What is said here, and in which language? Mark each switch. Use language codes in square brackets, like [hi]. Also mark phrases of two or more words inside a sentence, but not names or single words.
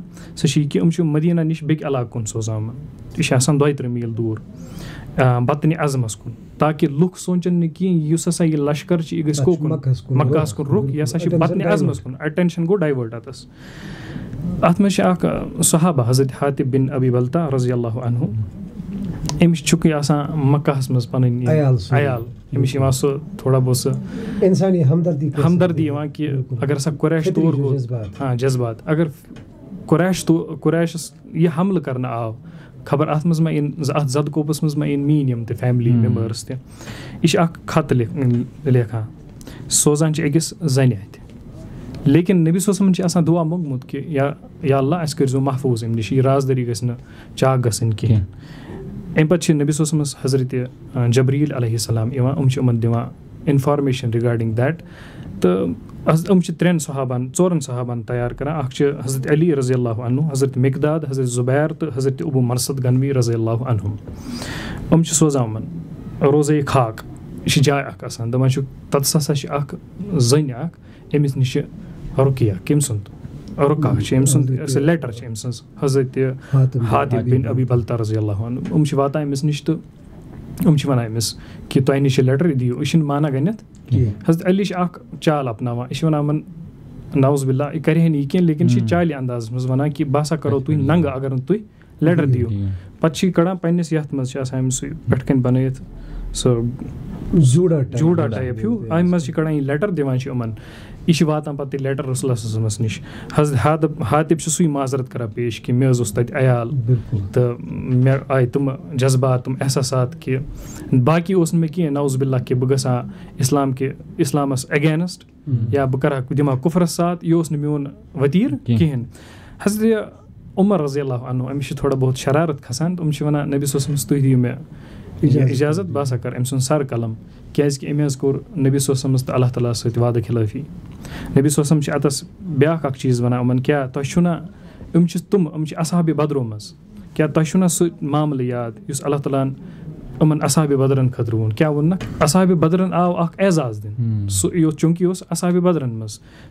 [ks] سُہ چھِ یہِ کہِ یِم چھِ مدیٖنہ نِش بیٚکہِ علاقہٕ کُن سوزان یِمَن. یہِ چھِ آسان 32 میٖل دوٗر بطنِ اعظمَس کُن تاکہِ لُکھ سونٛچَن نہٕ کینٛہہ یُس ہسا یہِ لشکر چھِ یہِ گژھِ کوکُن مکہَس کُن رُخ یہِ ہسا چھِ بطنِ اعظمَس کُن. اَٹٮ۪نشَن گوٚو ڈایوٲٹ اَتَس. اَتھ منٛز چھِ اَکھ صحابہ حضرت حاتِب بِن ابی بلتہ [ar] رضی اللہ عنہ [ks] أمِس چھُکٕے آسان مکہَس منٛز پَنٕنۍ عیال أمِس چھِ یِوان سُہ تھوڑا بہت سُہ اِنسانی ہمدردی یِوان کہِ اگر ہسا قریش تور گوٚو جذبات اگر قریشَس یہِ حملہٕ کَرنہٕ آو خبر اَتھ منٛز ما یِن اَتھ زَدٕ کوپَس منٛز ما یِن میٛٲنۍ یِم تہِ فیملی مٮ۪مبٲرٕس تہِ یہِ چھِ اَکھ خط لیکھان سوزان چھِ أکِس زَنہِ اَتھِ لیکِن نبی [ar] صلی اللہ علیہ وسلم [ks] چھِ آسان دُعا موٚنگمُت کہِ یا اللہ اَسہِ کٔرۍزیو محفوٗظ اَمہِ نِش یہِ رازدٲری گژھِ نہٕ چاک گژھٕنۍ کِہیٖنۍ اَمہِ پَتہٕ چھِ نبی [ar] صلی اللہ علیہ وسلمَس [ks] حضرتِ جبریٖل [ar] علیہ السلام [ks] یِوان یِم چھِ یِمَن دِوان [en] information regarding that [ks] تہٕ یِم چھِ 3 صحابَن تیار کَران اَکھ چھِ حضرت علی [ar] رضی اللہ عنہ [ks] حضرت مقداد حضرت زُبیر تہٕ حضرت ابو مرصد گنوی [ar] رضی اللہ عنہُم [ks] یِم چھِ سوزان یِمَن روزے خاک یہِ چھِ جاے اَکھ آسان دَپان چھُکھ تَتَس ہسا چھِ اَکھ زٔنۍ اَکھ أمِس نِش چھِ رُقیہ کٔمۍ سُنٛد رُقا چھِ أمۍ سُنٛد لیٹر چھِ أمۍ سٕنٛز حضرت حاتب بن ابی بلتہ [ar] رضی اللہ عنہ [ks] یِم چھِ واتان أمِس نِش تہٕ یِم چھِ وَنان أمِس کہِ تۄہہِ نِش چھِ لیٹر یہِ دِیِو یہِ چھِنہٕ مانان گۄڈنٮ۪تھ حضرت علی چھِ اَکھ چال اَپناوان یہِ چھِ وَنان یِمَن [ar] نعوذ باللہ [ks] یہِ کَرِ ہے نہٕ یہِ کینٛہہ لیکِن یہِ چھِ چالہِ اندازَس منٛز وَنان کہِ بہٕ ہسا کَرو تُہۍ ننٛگہٕ اگر نہٕ تُہۍ لیٹر دِیِو پَتہٕ چھِ یہِ کَڑان پنٛنِس یَتھ منٛز چھِ آسان أمِس سُہ پٮ۪ٹھٕ کَنۍ بَنٲیِتھ سُہ جوٗڈا ٹایپ ہیوٗ اَمہِ منٛز چھِ کَڑان یہِ لیٹر دِوان چھِ یِمَن یہِ چھِ واتان پَتہٕ یہِ لیٹر رسول اللہ [ar] صلی اللہ علیہ وسلمَس [ks] نِش حضرت حاتب چھِ سُے معذرت کَران پیش کہِ مےٚ حظ اوس تَتہِ عیال تہٕ مےٚ آیہِ تِم جذبات تِم احساسات کہِ باقٕے اوس نہٕ مےٚ کینٛہہ [ar] نعوذ باللہ [ks] کہِ بہٕ گژھٕ ہا اِسلامَس اگینسٹ یا بہٕ کَرٕ ہا دِمہٕ ہا کُفرَس ساتھ یہِ اوس نہٕ میون ؤتیٖر کِہیٖنۍ حضرت عمر [ar] رضی اللہ عنہ [ks] أمِس چھِ تھوڑا بہت شرارت کھسان تِم چھِ وَنان نبی [ar] صلی اللہ علیہ وسلمَس [ks] تُہۍ دِیِو مےٚ اِجازت بہٕ ہسا کَرٕ أمۍ سُنٛد سر قلم کیٛازِکہِ أمۍ حظ کوٚر نبی [ar] صلی اللہ علیہ وسلمَس [ks] تہٕ اللہ تعالیٰ ہَس سۭتۍ وعدٕ خِلٲفی نبی [ar] صلی اللہ علیہ وسلم [ks] چھِ اَتَس بیٛاکھ اَکھ چیٖز وَنان یِمَن کیٛاہ تۄہہِ چھُو نہ یِم چھِ اصحابِ بدرو منٛز کیٛاہ تۄہہِ چھُو نہ سُہ معاملہٕ یاد یُس اللہ تعالیٰ ہَن یِمَن اصحابِ بدرَن خٲطرٕ ووٚن کیٛاہ ووٚننَکھ اصحابِ بدرَن آو اَکھ اعزاز دِنہٕ سُہ چوٗنٛکہِ اوس اصحابِ بدرَن منٛز